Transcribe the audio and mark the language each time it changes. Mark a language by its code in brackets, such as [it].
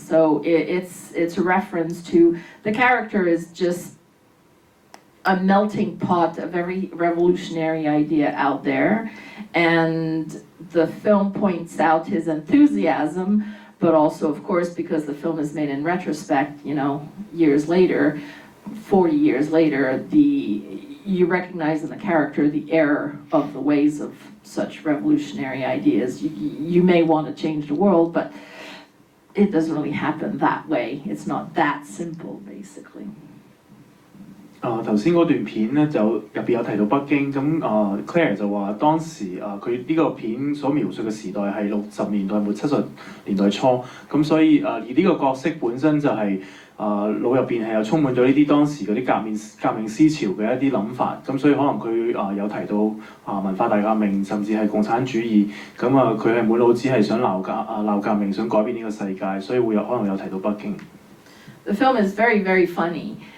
[en] So it's a reference to, the character is just a melting pot of every revolutionary idea out there, and the film points out his enthusiasm, but also, of course, because the film is made in retrospect, you know, years later, 40 years later, you recognize in the character the error of the ways of such revolutionary ideas. You may want to change the world, but it doesn't really happen that way. It's not that simple, basically. [yue] 頭先嗰段片咧就入邊有提到北京，咁Claire 就話當時佢呢個片所描述嘅時代係60年代末70年代初，咁所以而呢個角色本身就係腦入邊係有充滿咗呢啲當時嗰啲革命思潮嘅一啲諗法，咁所以可能佢有提到文化大革命，甚至係共產主義，咁佢係滿腦子係想鬧革命，想改變呢個世界，所以可能有提到北京。 [en] The film is very, very funny.